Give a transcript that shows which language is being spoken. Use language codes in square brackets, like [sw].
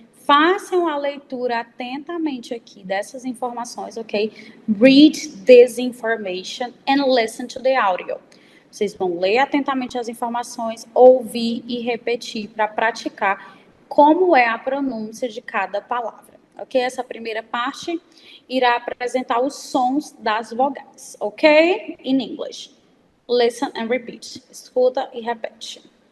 [pt] Façam a leitura atentamente aqui dessas informações, ok? [en] Read this information and listen to the audio. [pt] Vocês vão ler atentamente as informações, ouvir e repetir para praticar como é a pronúncia de cada palavra, ok? Essa primeira parte irá apresentar os sons das vogais, ok? [en] In English. Listen and repeat. [pt] Escuta e repete.